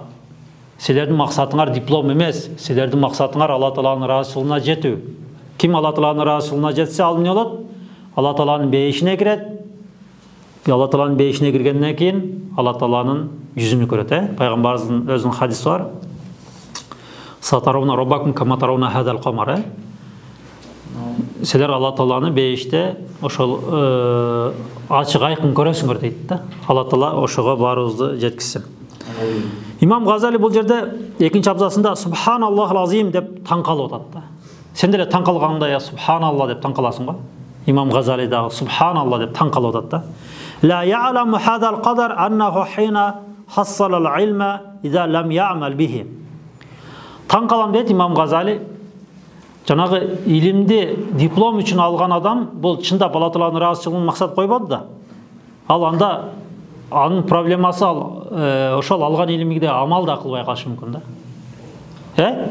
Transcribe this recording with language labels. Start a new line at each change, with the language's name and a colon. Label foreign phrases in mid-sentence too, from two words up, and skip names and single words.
Kyrgyz: Силердин максатыңар диплом эмес, силердин максатыңар Алла Тааланын ыраазычылыгына жетүү. Ким Алла Тааланын ыраазычылыгына жетсе, ал эмне болот? Алла Тааланын бейишине кирет. Алла Тааланын бейишине киргенден кийин Алла Тааланын жүзүнү көрөт, Пайгамбарыбыздын өзүнүн хадиси бар.
Arabic: سترون ربكم كما ترون هذا القمر.
Kyrgyz: Силер Алла Тааланы бейиште ошол ачык айкын көрөсүңөр дейт да. Алла Таала ошого баарыбызды жеткизсин. Имам Газали бул жерде экинчи абзасында
Arabic: سبحان الله العظيم
Kyrgyz: деп таң калып атат да. Сен деле таң калганда
Arabic: يا سبحان الله
Kyrgyz: деп таң каласың го. Имам Газали дагы субханалла деп таң калып атат да.
Arabic: لا يعلم هذا القدر أنه حين حصل العلم إذا لم يعمل به.
Kyrgyz: Таң калам дейт Имам Газали. Жанагы илимди диплом үчүн алган адам бул чындап Алла Тааланын ыраазычылыгын максат койбоду да. Ал анда анын проблемасы ошол алган илимиге амал да кылбай калышы мүмкүн да.